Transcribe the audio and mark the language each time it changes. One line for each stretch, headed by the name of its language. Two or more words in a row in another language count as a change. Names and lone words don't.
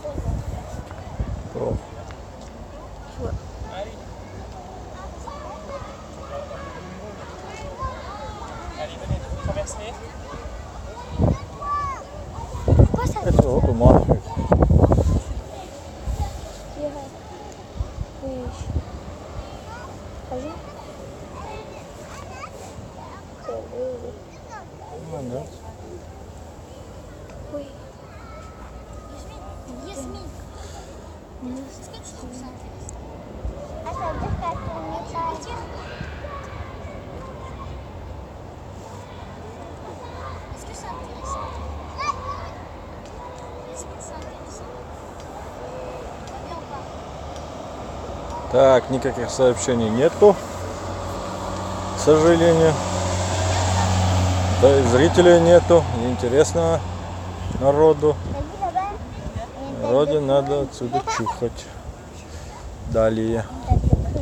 Russian: О,
French: Pourquoi ça
Russian: это вот у Марфы.
French: dirait? Oui. Vas-y.
Russian: Молодец.
French: Oui. Yasmine, est-ce que tu trouves ça intéressant? Ah, ça veut dire qu'elle tourne Tu pas. veux dire? Est-ce que c'est intéressant? Yasmine, c'est intéressant. Ça va bien ou pas?
Russian: Так, никаких сообщений нету, к сожалению. Да и зрителей нету, интересного народу.
French: T'as vu là-bas? Il y a une tête
Russian: Народе
French: de
Russian: надо
French: poule.
Russian: отсюда чухать. Далее.
French: Une tête